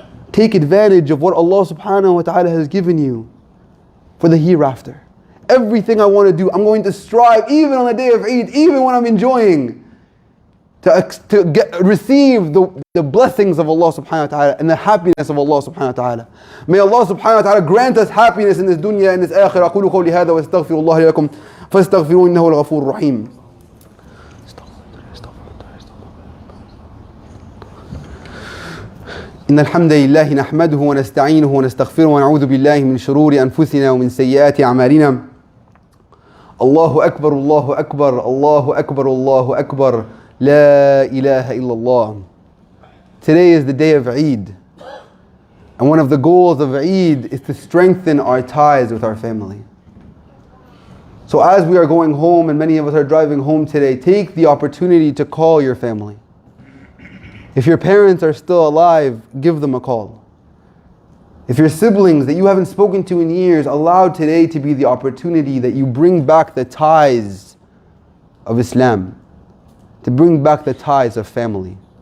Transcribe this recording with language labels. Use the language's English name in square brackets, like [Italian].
[English] Take advantage of what Allah subhanahu wa ta'ala has given you for the hereafter. Everything I want to do, I'm going to strive, even on the day of Eid, even when I'm enjoying, to receive the blessings of Allah subhanahu wa ta'ala and the happiness of Allah subhanahu wa ta'ala. May Allah subhanahu wa ta'ala grant us happiness in this dunya and this akhirah. [Arabic] أقول قولي هذا وأستغفر الله لي ولكم فاستغفروه إنه الغفور الرحيم. إن الحمد لله نحمده ونستعينه ونستغفره ونعوذ بالله من شرور أنفسنا ومن سيئات أعمالنا. الله أكبر الله أكبر الله أكبر الله أكبر لا إله إلا الله. [English] Today is the day of Eid. And one of the goals of Eid is to strengthen our ties with our family. So as we are going home, and many of us are driving home today, take the opportunity to call your family. If your parents are still alive, give them a call. If your siblings that you haven't spoken to in years, allow today to be the opportunity that you bring back the ties of Islam, to bring back the ties of family.